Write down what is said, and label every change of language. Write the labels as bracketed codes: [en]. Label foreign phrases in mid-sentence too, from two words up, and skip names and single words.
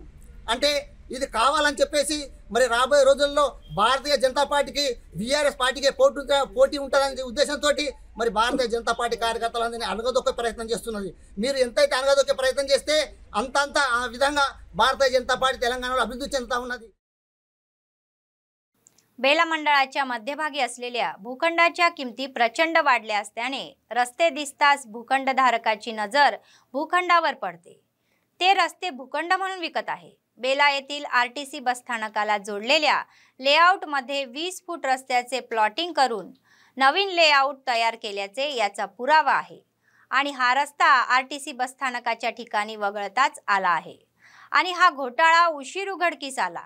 [te] అంటే ఇది కావాలని చెప్పేసి మరి రాబోయే రోజుల్లో భారతీయ జనతా పార్టీకి బీఆర్ఎస్ పార్టీకి పోటీ ఉంటుందనే ఉద్దేశంతో మరి భారతీయ జనతా పార్టీ కార్యకర్తలందరినీ అణగదొక్కే ప్రయత్నం చేస్తున్నది। మీరు ఎంతైతే అణగదొక్కే ప్రయత్నం చేస్తే అంతంత ఆ విధంగా భారతీయ జనతా పార్టీ తెలంగాణలో अभिवृद्धी చెందుతా ఉన్నది। [mr] बेला मंडळाच्या मध्यभागी असलेल्या भूखंडाच्या किमती प्रचंड वाढल्या असल्याने रस्ते दिसताच भूखंडधारकाची नजर भूखंडावर पडते। ते रस्ते भूखंड म्हणून विकत आहे। बेला येथील आरटीसी बसस्थानकाला जोडलेल्या लेआउटमध्ये 20 फूट रस्त्याचे प्लॉटिंग करून नवीन लेआउट तयार केल्याचे याचा पुरावा आहे आणि हा रस्ता आरटीसी बसस्थानकाच्या ठिकाणी वगळताच आला आहे आणि हा घोटाळा उशीर उघडकीस आला।